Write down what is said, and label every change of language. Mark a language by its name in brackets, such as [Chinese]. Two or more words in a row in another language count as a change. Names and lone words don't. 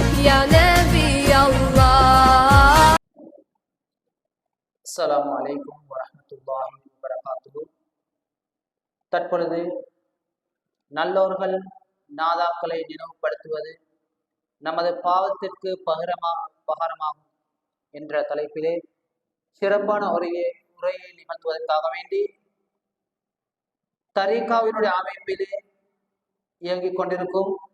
[Arabic] يا نبي الله. السلام عليكم ورحمة الله وبركاته. [Tamil] தற்பொழுது நல்லோர்கள் நாதாக்களை நினைவுபடுத்துவது நமது பாவத்திற்கு பகரமாகும் என்ற தலைப்பிலே சிறப்பான உரையை நிகழ்த்துவதற்காக வேண்டி தரீகாவினுடைய அமைப்பிலே இயங்கிக் கொண்டிருக்கும்